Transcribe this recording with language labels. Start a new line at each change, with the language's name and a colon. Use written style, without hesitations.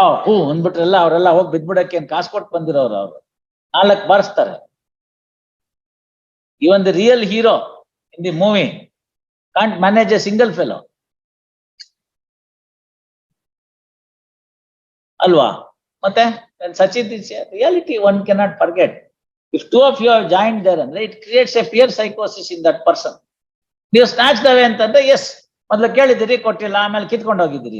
Kannada: ಅಂದ್ಬಿಟ್ರೆಲ್ಲ ಅವರೆಲ್ಲ ಹೋಗಿ ಬಿದ್ಬಿಡಕ್ಕೆ ಕಾಸು ಕೊಟ್ಟು ಬಂದಿರೋರು ಅವರು 4 ಬಾರಿಸ್ತಾರೆ.
English: Even the real hero in the movie can't manage a single fellow. Alwa. ಮತ್ತೆ such is reality, one cannot forget. If 2 of you have joined there, and it creates a fear psychosis in that person.
Kannada: ನೀವು snatch Dave ಅಂತಂದ್ರೆ S, ಮೊದ್ಲು ಕೇಳಿದಿರಿ, ಕೊಟ್ಟಿಲ್ಲ, ಆಮೇಲೆ ಕಿತ್ಕೊಂಡು ಹೋಗಿದ್ದೀರಿ.